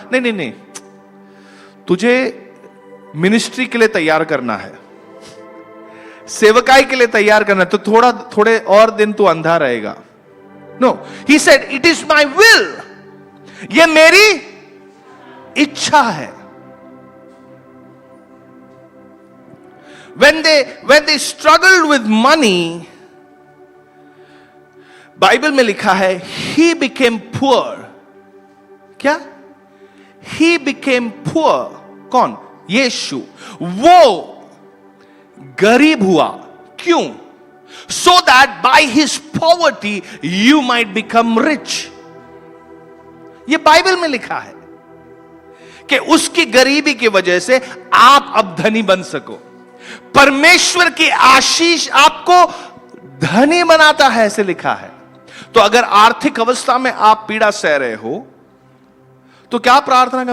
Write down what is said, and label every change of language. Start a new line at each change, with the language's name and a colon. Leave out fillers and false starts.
Hindi: नहीं नहीं नहीं, तुझे मिनिस्ट्री के लिए तैयार करना है, सेवकाई के लिए तैयार करना है, तो थोड़े और दिन तू अंधा रहेगा।
English: no, he said it is my will,
Hindi: ये मेरी इच्छा है।
English: When they struggled with money,
Hindi: Bible में लिखा है
English: he became poor।
Hindi: क्या?
English: he became poor।
Hindi: कौन? यीशु। वो गरीब हुआ। क्यों?
English: So that by his poverty you might become rich।
Hindi: ये बाइबल में लिखा है कि उसकी गरीबी की वजह से आप अब धनी बन सको। परमेश्वर की आशीष आपको धनी बनाता है, ऐसे लिखा है। तो अगर आर्थिक अवस्था में आप पीड़ा सह रहे हो तो क्या प्रार्थना का?